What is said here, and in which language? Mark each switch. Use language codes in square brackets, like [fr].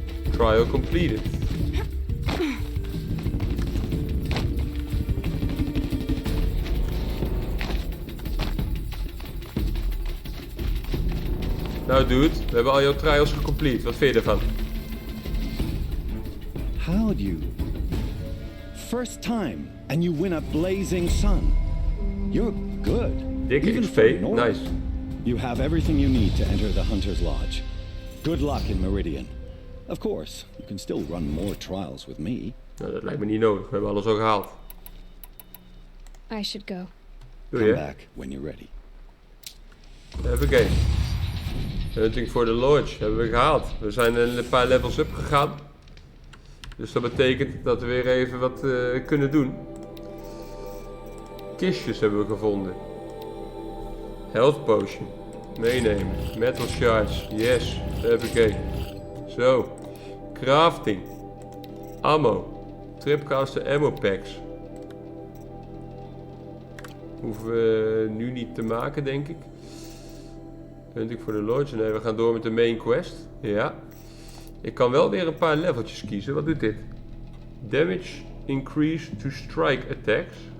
[en] Trial completed. [nl] Nou dude, we hebben al jouw trials gecomplete. Wat vind je ervan? [en] How'd you? First time, and you win a blazing sun. You're good. [nl] Dikke Even [en] XP, for Nora. nice. You have everything you need to enter the Hunter's Lodge. Good luck in Meridian. Of course, you can still run more trials with me. [nl] Nou, dat lijkt me niet nodig. We hebben alles al gehaald. [en] I should go. [nl] Doe [en] Come [nl] je? [en] back when you're ready. [nl] Even kijken. Hunting for the Lodge hebben we gehaald. We zijn een paar levels up gegaan. Dus dat betekent dat we weer even wat kunnen doen. Kistjes hebben we gevonden. Health potion. Meenemen. Metal shards. Yes. Even kijken. Zo. Crafting. Ammo. Tripcaster ammo packs. Hoeven we nu niet te maken, denk ik. Hunting for the Lodge. Nee, we gaan door met de main quest. Ja. Ik kan wel weer een paar leveltjes kiezen. Wat doet dit? Damage [en] increase to strike attacks.